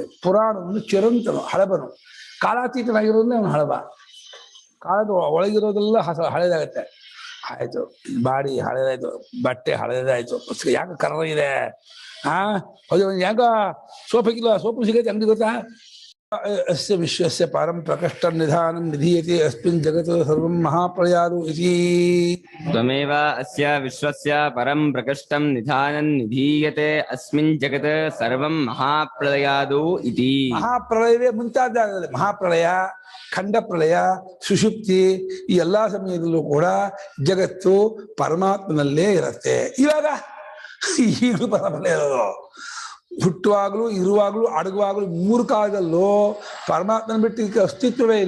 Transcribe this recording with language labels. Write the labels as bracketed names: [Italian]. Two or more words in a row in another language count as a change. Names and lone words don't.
[Kannada] ಪುರಾಣವನ್ನು ಚಿರಂತನು, ಹಳಬನು, ಕಾಲಾತೀತನಾಗಿರೋದ್ರೆ ಅವನು ಹಳಬ. ಕಾಲದ ಒಳಗಿರೋದೆಲ್ಲ ಹಳೇದಾಗತ್ತೆ. ಆಯ್ತು, ಬಾಡಿ ಹಳೇದಾಯ್ತು, ಬಟ್ಟೆ ಹಳೇದಾಯ್ತು, ಪುಸ್ತಕ ಯಾಕೆ ಕರ್ರ ಇದೆ, ಹೌದು ಯಾಕ ಸೋಪ್ ಹಾಕಿಲ್ಲ, ಸೋಪು ಸಿಗತ್ತೆ ಅಂಗಡಿ ಗೊತ್ತಾ? [Sanskrit] ಅಸ್ಯ ವಿಶ್ವಸ್ಯ ಪಾರಂ ಪ್ರಕಷ್ಟ ನಿಧಾನಂ ನಿಧೀಯತೆ ಅಸ್ಮಿನ್ ಜಗತ್ ಸರ್ವಂ ಮಹಾಪ್ರಳಯಾದು ಇತಿ. ತ್ವಮೇವ ಅಸ್ಯ ವಿಶ್ವಸ್ಯ ಪರಂ ಪ್ರಕಷ್ಟಂ ನಿಧಾನಂ ನಿಧೀಯತೆ ಅಸ್ಮಿನ್ ಜಗತ್ ಸರ್ವಂ ಮಹಾಪ್ರಳಯಾದು ಇತಿ. [Kannada] ಮಹಾಪ್ರಳಯವೇ ಮುಂತಾದ ಮಹಾಪ್ರಳಯ, ಖಂಡ ಪ್ರಳಯ, ಸುಷುಪ್ತಿ, ಈ ಎಲ್ಲಾ ಸಮಯದಲ್ಲೂ ಕೂಡ ಜಗತ್ತು ಪರಮಾತ್ಮನಲ್ಲೇ ಇರುತ್ತೆ. ಇವಾಗ ಈಗಲೂ ಪರಮಾತ್ಮ ಇರೋದು. ಹುಟ್ಟುವಾಗ್ಲೂ, ಇರುವಾಗ್ಲೂ, ಅಡಗುವಾಗ್ಲೂ, ಮೂರು ಕಾಲದಲ್ಲೂ ಪರಮಾತ್ಮನ ಬಿಟ್ಟು ಇದಕ್ಕೆ ಅಸ್ತಿತ್ವವೇ ಇಲ್ಲ.